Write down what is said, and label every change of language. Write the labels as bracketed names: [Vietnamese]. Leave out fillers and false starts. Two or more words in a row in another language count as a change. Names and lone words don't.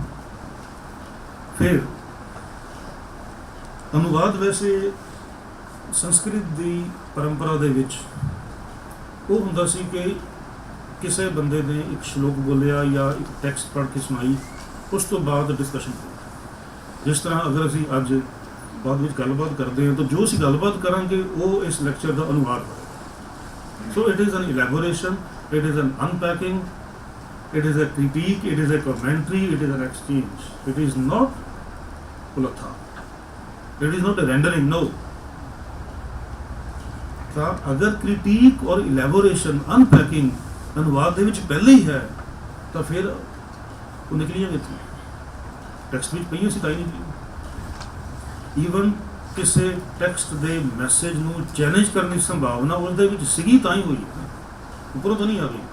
[Punjabi] ਫਿਰ ਅਨੁਵਾਦ ਵੈਸੇ ਸੰਸਕ੍ਰਿਤ ਦੀ ਪਰੰਪਰਾ ਦੇ ਵਿੱਚ ਉਹ ਹੁੰਦਾ ਸੀ ਕਿ ਕਿਸੇ ਬੰਦੇ ਨੇ ਇੱਕ ਸ਼ਲੋਕ ਬੋਲਿਆ ਜਾਂ ਇੱਕ ਟੈਕਸਟ ਪੜ੍ਹ ਕੇ ਸੁਣਾਈ, ਉਸ ਤੋਂ ਬਾਅਦ ਡਿਸਕਸ਼ਨ ਹੋਈ। ਜਿਸ ਤਰ੍ਹਾਂ ਅਗਰ ਅਸੀਂ ਅੱਜ ਬਾਅਦ ਵਿੱਚ ਗੱਲਬਾਤ ਕਰਦੇ ਹਾਂ ਤਾਂ ਜੋ ਅਸੀਂ ਗੱਲਬਾਤ ਕਰਾਂਗੇ ਉਹ ਇਸ ਲੈਕਚਰ ਦਾ ਅਨੁਵਾਦ ਹੋਵੇਗਾ। [English] so it is an elaboration, it is an unpacking, it is a critique, it is a commentary, it is an exchange. It is not pulatha. It is not a rendering, no. [Punjabi] ਤਾਂ ਅਗਰ critique और [English] elaboration, unpacking [Punjabi] ਅਨੁਵਾਦ ਦੇ ਵਿੱਚ ਪਹਿਲੇ ਹੀ ਹੈ ਤਾਂ ਫਿਰ ਉਹ ਨਿਕਲੀਆਂ ਕਿੱਥੋਂ? ਟੈਕਸਟ ਵਿੱਚ ਪਈਆਂ ਸੀ ਤਾਂ ਹੀ ਨਹੀਂ। ਈਵਨ ਕਿਸੇ ਟੈਕਸਟ ਦੇ ਮੈਸੇਜ ਨੂੰ ਚੈਲੰਜ ਕਰਨ ਦੀ ਸੰਭਾਵਨਾ ਉਸਦੇ ਵਿੱਚ ਸੀਗੀ ਤਾਂ ਹੀ ਹੋਈ ਹੈ, ਉੱਪਰੋਂ ਤਾਂ ਨਹੀਂ ਆ ਗਈ।